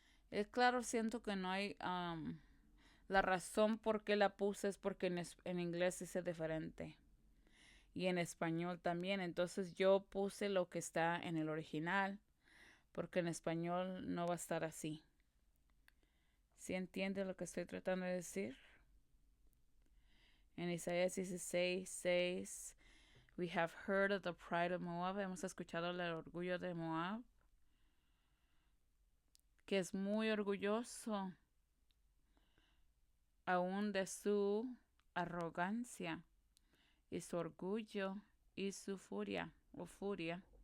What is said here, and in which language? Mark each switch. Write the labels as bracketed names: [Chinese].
[Spanish] Es claro, siento que no hay... la razón por qué la puse es porque en inglés dice diferente. Y en español también. Entonces yo puse lo que está en el original. Porque en español no va a estar así. ¿Sí entiende lo que estoy tratando de decir? [English] En Isaías 16:6, we have heard of the pride of Moab. [Spanish] Hemos escuchado el orgullo de Moab, que es muy orgulloso, aún de su arrogancia y su orgullo y su furia o furia.